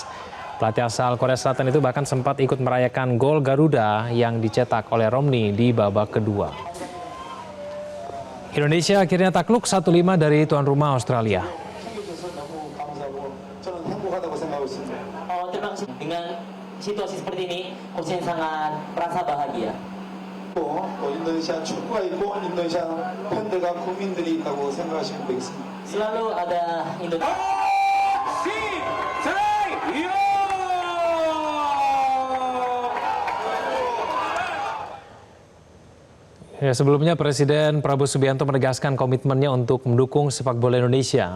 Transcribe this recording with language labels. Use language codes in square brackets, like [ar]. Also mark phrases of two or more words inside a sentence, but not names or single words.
[id] Pelatih asal Korea Selatan itu bahkan sempat ikut merayakan gol Garuda yang dicetak oleh Romney di babak kedua. Indonesia akhirnya takluk 1-5 dari tuan rumah Australia. Dengan situasi seperti ini, coach sangat merasa bahagia. [ko] 인도네시아 축구가 있고 인도네시아 팬들과 국민들이 있다고 생각하시면 되겠습니다. [id] Selalu ada Indonesia. Ya, sebelumnya Presiden Prabowo Subianto menegaskan komitmennya untuk mendukung sepak bola Indonesia.